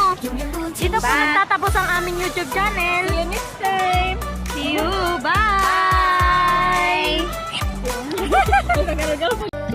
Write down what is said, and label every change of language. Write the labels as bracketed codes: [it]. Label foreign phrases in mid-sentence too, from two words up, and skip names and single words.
[zh] 永远不停 [tl] Dito po nagtatapos ang aming YouTube channel. [en] See you next time. See you. Bye!